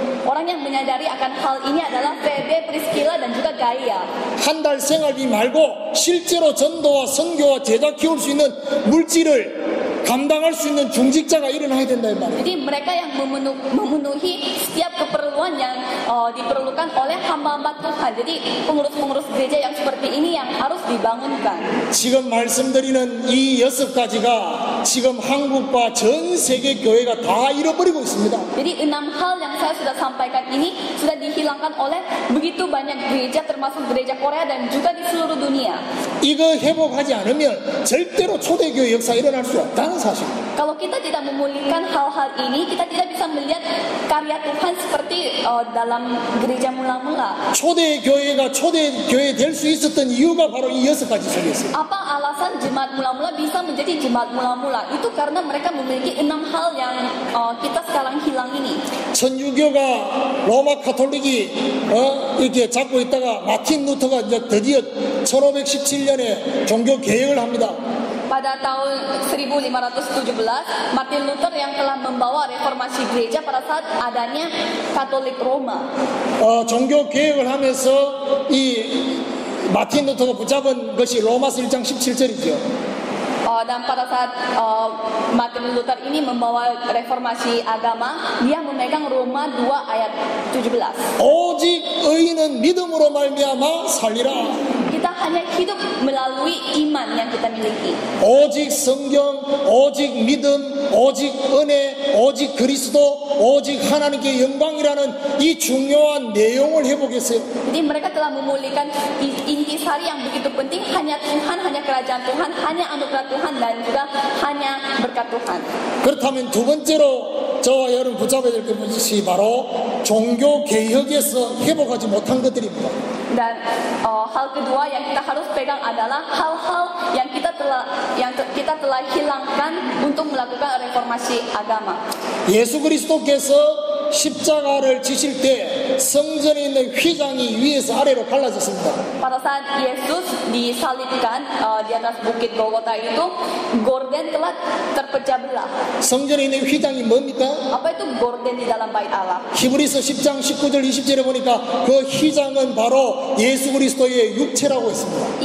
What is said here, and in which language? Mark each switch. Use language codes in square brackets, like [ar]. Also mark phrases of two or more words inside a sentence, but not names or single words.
[id] Orang yang menyadari akan hal ini adalah Febe, Priscilla dan juga Gaia. [ko] 한 달 생활비 말고 실제로 전도와 선교와 제자 키울 수 있는 물질을 감당할 수 있는 중직자가 일어나야 된다 이 말이에요. [id] Jadi mereka yang memenuhi setiap keperluan yang diperlukan oleh hamba-hamba Tuhan. Jadi pengurus-pengurus gereja yang seperti ini yang harus dibangunkan. [ko] 지금 말씀드리는 이 6가지가 지금 한국과 전 세계 교회가 다 잃어버리고 있습니다. [id] Jadi 6 hal yang saya sudah sampaikan ini sudah dihilangkan oleh begitu banyak gereja, termasuk gereja Korea dan juga di seluruh dunia. [ko] 이거 회복하지 않으면 절대로 초대교회 역사 일어날 수 없다는 사실. [id] Kalau kita tidak memulihkan hal-hal ini, kita tidak bisa melihat karya Tuhan seperti dalam gereja mula-mula. [ko] 초대교회가 초대교회 될 수 있었던 이유가 바로 이 6가지 속에 있어요. [id] Apa alasan jemaat mula-mula bisa menjadi jemaat mula-mula? Itu karena mereka memiliki 6 hal yang kita sekarang hilang ini. [ko] 천주교가 로마 카톨릭이 이렇게 잡고 있다가 마틴 루터가 이제 드디어 1517년에 종교 개혁을 합니다. [id] Pada tahun 1517, Martin Luther yang telah membawa reformasi gereja pada saat adanya Katolik Roma. [ko] 종교 개혁을 하면서 이 마틴 루터가 붙잡은 것이 로마서 1장 17절이죠. [id] Dan pada saat Martin Luther ini membawa reformasi agama, dia memegang Roma 2 ayat 17. [ko] 오직 의인은 믿음으로 말미암아 살리라. [id] Kita hanya hidup melalui iman yang kita miliki. [ko] 오직 성경, 오직 믿음, 오직 은혜, 오직 그리스도, 오직 하나님께 영광이라는 이 중요한 내용을 회복했어요. [id] Jadi mereka telah memulihkan intisari yang begitu penting, hanya Tuhan, hanya kerajaan Tuhan, hanya anugerah Tuhan dan juga hanya berkat Tuhan. [ko] 그렇다면 두 번째로 저와 여러분 붙잡아야 될 것이 바로 종교 개혁에서 회복하지 못한 것들입니다. [id] Dan hal kedua yang kita harus pegang adalah hal-hal yang kita telah hilangkan untuk melakukan reformasi agama. [ko] 예수 그리스도께서 십자가를 지실 때 성전에 있는 휘장이 위에서 아래로 갈라졌습니다. [id] Pada saat Yesus disalibkan di atas bukit Golgota itu, gorden telah terpecah belah. [ko] 성전에 있는 휘장이 뭡니까? [id] Apa itu gorden di dalam bait Allah? [ko] 히브리서 10장 19절 20절에 보니까 그 휘장은 바로 예수 그리스도의 육체라고 했습니다.